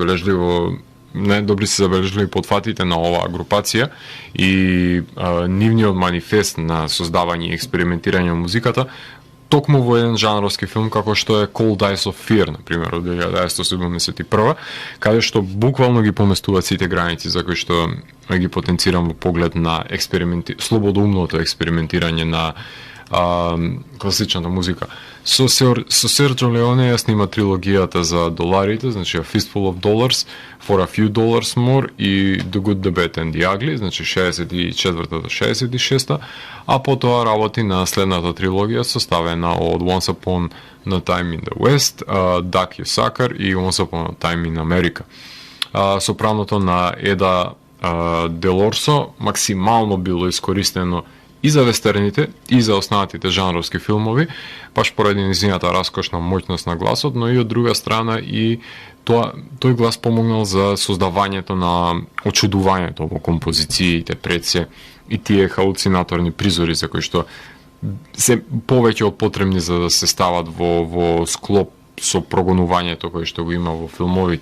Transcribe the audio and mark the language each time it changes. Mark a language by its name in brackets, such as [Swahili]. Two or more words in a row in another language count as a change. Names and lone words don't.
[Macedonian] се забележливи потфатите на оваа групација и нивниот манифест на создавање и експериментирање на музиката токму во еден жанровски филм како што е Cold Eyes of Fear, например, од 1971, каде што буквално ги поместуваат сите граници за кои што ги потенцирам во поглед на слободоумното експериментирање на класичната музика. Со Серджо Леоне ја снима трилогијата за доларите, значи A Fistful of Dollars, For a Few Dollars More и The Good, The Bad and The Ugly, значи 64-та до 66-та, а потоа работи на следната трилогија составена од Once Upon a Time in the West, Duck и Once Upon a Time in America. Сопраното на Еда Делорсо максимално било искористено и за вестерните, и за останатите жанровски филмови, баш поради низината раскошна моќност на гласот, но и од друга страна и тој глас помогнал за создавањето на очудувањето во композициите пред се и тие халуцинаторни призори за кои што се повеќе од потребни за да се стават во склоп со прогонувањето кое што го има во филмовите.